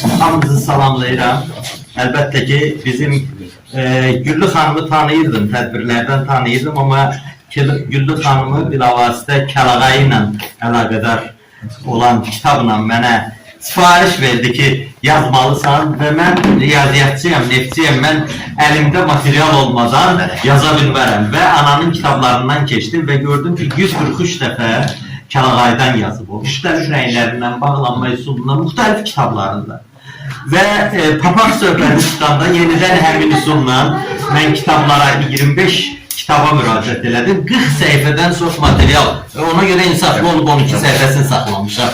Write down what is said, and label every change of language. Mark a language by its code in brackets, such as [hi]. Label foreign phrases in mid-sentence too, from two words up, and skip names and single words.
[az] Hamınızı salamlayıram. Əlbəttə ki, bizim Güllü xanımı tanıyırdım, tədbirlərdən tanıyırdım, amma Güllü xanımı bilavasitə Kəlağayı ilə əlaqədar olan kitabla mənə sifariş verdi ki yazmalısan ve ben riyaziyyatçıyam, neftçiyim, [tr] ben elimde materyal olmadan [az] yaza bilmərəm [tr] ve ananın kitaplarından geçtim ve [az] gördüm ki 143 defa Kəlağay'dan yazıb o. Müxtəlif rənglərindən, bağlanma üsulundan, müxtəlif kitablarında. Və papaq söhbəti çıxanda yenidən həmin üsulla mən kitablara 25 kitaba müraciət elədim. 40 səhifədən çox material, ona görə insaflı olub 12 səhifəsini saxlamışam.